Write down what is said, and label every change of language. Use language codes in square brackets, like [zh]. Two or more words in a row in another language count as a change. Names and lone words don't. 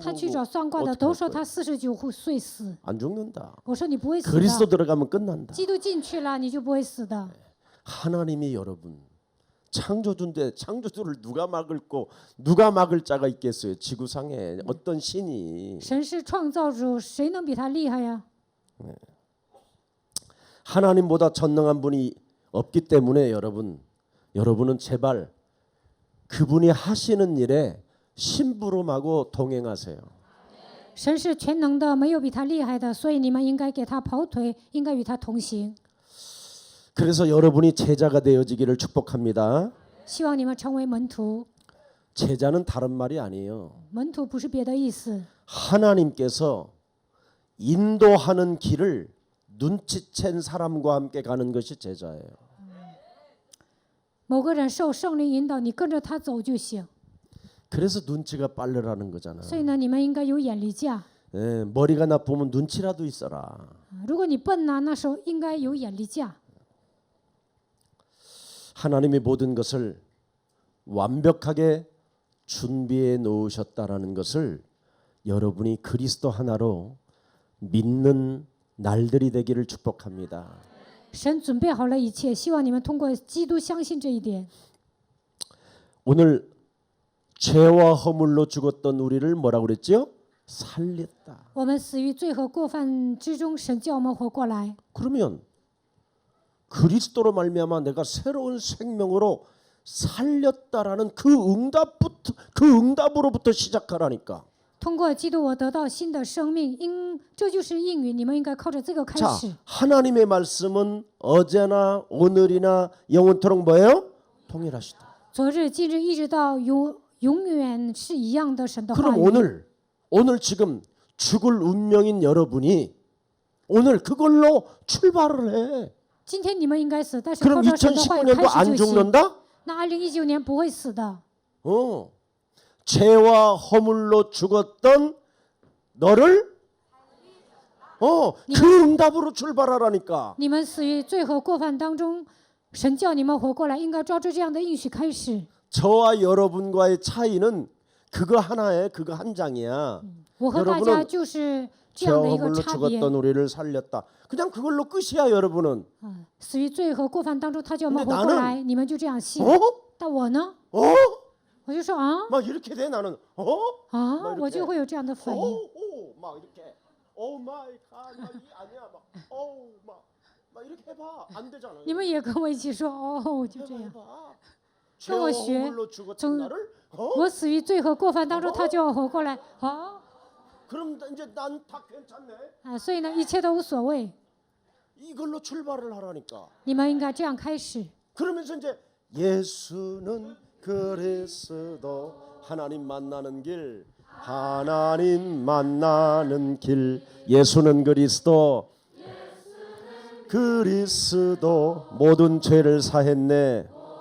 [zh] 他去找算卦的都说他49岁死， [ko] 안 죽는다. [zh] 我说你不会死 [ko] 그리스도 [zh] 的， [ko] 들어가면 끝난다. [zh] 基督进去了你就不会死的。 [ko] 하나님이 여러분 창조주인데 창조주를 누가 막을 거 누가 막을 자가 있겠어요? 지구상에 어떤 신이 [zh] 神是创造主，谁能比他厉害呀？ [ko] 하나님보다 전능한 분이 없기 때문에 여러분은 제발 그분이 하시는 일에 심부름하고 동행하세요. [zh] 神是全能的，没有比他厉害的，所以你们应该给他跑腿，应该与他同行。 [ko] 그래서 여러분이 제자가 되어지기를 축복합니다. [zh] 希望你们成为门徒。 [ko] 제자는 다른 말이 아니에요. [zh] 门徒不是别的意思， [ko] 하나님께서 인도하는 길을 눈치챈 사람과 함께 가는 것이 제자예요. [zh] 某个人受圣灵引导，你跟着他走就行。 [ko] 그래서 눈치가 빠르라는 거잖아. [zh] 所以呢，你们应该有眼力价。 [ko] 예, 머리가 나쁘면 눈치라도 있어라. [zh] 如果你笨呢，那时候应该有眼力价。 [ko] 하나님이 모든 것을 완벽하게 준비해 놓으셨다라는 것을 여러분이 그리스도 하나로 믿는 날들이 되기를 축복합니다. [zh] 神准备好了一切，希望你们通过基督相信这一点。 [ko] 오늘 죄와 허물로 죽었던 우리를 뭐라고 그랬지요? 살렸다. [zh] 我们死于罪和过犯之中，神叫我们活过来。 [ko] 그러면 그리스도로 말미암아 내가 새로운 생명으로 살렸다라는 그 응답으로부터 시작하라니까. [zh] 通过基督，我得到新的生命，这就是应允。你们应该靠着这个开 [ko] 자, [zh] 始。 [ko] 하나님의 말씀은 어제나 오늘이나 영원토록 뭐예요? 통일하시다. [zh] 昨日、今日，一直到永远是一样的神的话 [ko] 그럼 [zh] 语。 [ko] 오늘 지금 죽을 운명인 여러분이 오늘 그걸로 출발을 해. [zh] 今天你们应该死，但是 [ko] 그럼 [zh] 靠着神的话语 [ko] 2019년도 [zh] 开 [ko] 안 [zh] 始就行。 [ko] 죽는다? [zh] 那2019年不会死的。 [ko] 죄와 허물로 죽었던 너를 그 응답으로 출발하라니까. [zh] 你们死于罪和过犯当中，神叫你们活过来，应该抓住这样的应许开始。 [ko] 저와 여러분과의 차이는 그거 하나에 그거 한 장이야. [zh] 我和大家 [ko] 여러분은 [zh] 就是这样 [ko] 죄와 [zh] 的一个 [ko] 허물로 [zh] 差别。 [ko] 죽었던 우리를 살렸다. 그냥 그걸로 끝이야, 여러분은. [zh] 死于罪和过犯当中，他叫我们 [ko] 근데 [zh] 活过 [ko] 나는 [zh] 来，你们就这样信。 [ko] 어? [zh] 但我呢， [ko] 어? [zh] 我就说啊 [ko] 막 이렇게 돼 나는. 어? [zh] 啊，我就会有这样的反应。 [ko] 막 이렇게. [en] oh my god. [ko] 막 이 아니야. 막 막 이렇게 해 봐. 안 되잖아. [zh] 你们也跟我一起说哦，就这 [ko] 해 [zh] 样。 [ko] 봐. [zh] 跟我 [ko] 죄와 [zh] 学 [ko] 허물로 죽었던 정- 나를 [zh] 我死于罪和过犯当中，他叫我活过来。好 [ko] 그럼 이제 난 다 괜찮네. [zh] 啊，所以呢，一切都无所谓。 [ko] 이걸로 출발을 하라니까. [zh] 你们应该这样开始。 [ko] 그러면서 이제 예수는 그리스도 하나님 만나는 길 하나님 만나는 길 예수는 그리스도 모든 죄를 사했네.